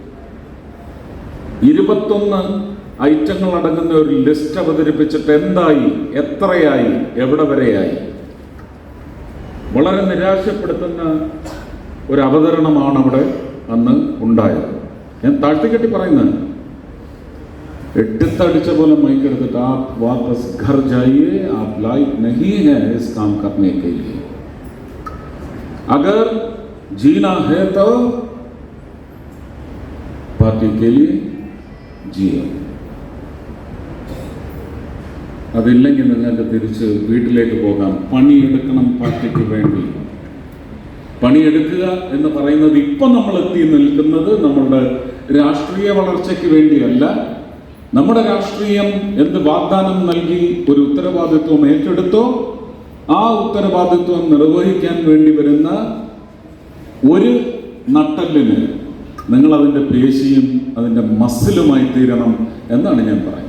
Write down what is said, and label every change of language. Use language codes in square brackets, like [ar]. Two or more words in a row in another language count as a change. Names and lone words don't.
[ml] 21 ഐറ്റങ്ങൾ അടങ്ങുന്ന ഒരു ലിസ്റ്റ് അവതരിപ്പിച്ചിട്ട് എന്തായി, എത്രയായി, എവിടെ വരെയായി? വളരെ നിരാശപ്പെടുത്തുന്ന ഒരു അവതരണമാണ് അവിടെ അന്ന് ഉണ്ടായത്. ഞാൻ താഴ്ത്തിക്കെട്ടി പറയുന്നത്, എട്ടിത്തടിച്ച പോലെ മൈക്കെടുത്തിട്ട് [hi] आप वापस घर जाइए, आप लायक नहीं है इस काम करने के लिए, अगर जीना है तो पार्टी के लिए जियो, [ml] അതില്ലെങ്കിൽ നിങ്ങൾക്ക് തിരിച്ച് വീട്ടിലേക്ക് പോകാം. പണിയെടുക്കണം പാർട്ടിക്ക് വേണ്ടി. പണിയെടുക്കുക എന്ന് പറയുന്നത് ഇപ്പം നമ്മൾ എത്തി നിൽക്കുന്നത് നമ്മളുടെ രാഷ്ട്രീയ വളർച്ചയ്ക്ക് വേണ്ടിയല്ല. നമ്മുടെ രാഷ്ട്രീയം എന്ത് വാഗ്ദാനം നൽകി ഒരു ഉത്തരവാദിത്വം ഏറ്റെടുത്തോ, ആ ഉത്തരവാദിത്വം നിർവഹിക്കാൻ വേണ്ടി വരുന്ന ഒരു നട്ടെല്ലിന് നിങ്ങൾ അതിൻ്റെ പേശിയും അതിൻ്റെ മസിലുമായി തീരണം എന്നാണ് ഞാൻ പറയുന്നത്.